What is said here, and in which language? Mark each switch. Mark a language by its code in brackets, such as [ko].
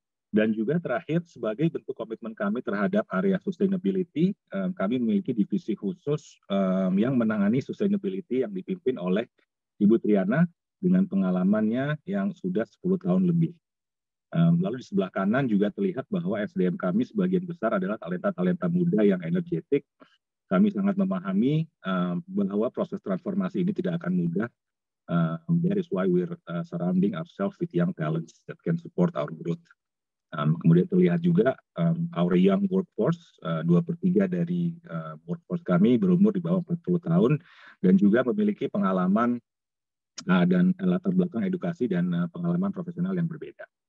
[id] Dan juga terakhir, sebagai bentuk komitmen kami terhadap area sustainability, kami memiliki divisi khusus yang menangani sustainability yang dipimpin oleh Ibu Triana dengan pengalamannya yang sudah 10 tahun lebih. Lalu di sebelah kanan juga terlihat bahwa SDM kami sebagian besar adalah talenta-talenta muda yang energetik. Kami sangat memahami bahwa proses transformasi ini tidak akan mudah. [en] That is why we're surrounding ourselves with young talents that can support our growth. [id] Kemudian terlihat juga [en] our young workforce, [id] 2/3 dari workforce kami berumur di bawah 40 tahun dan juga memiliki pengalaman dan latar belakang edukasi dan pengalaman profesional yang berbeda.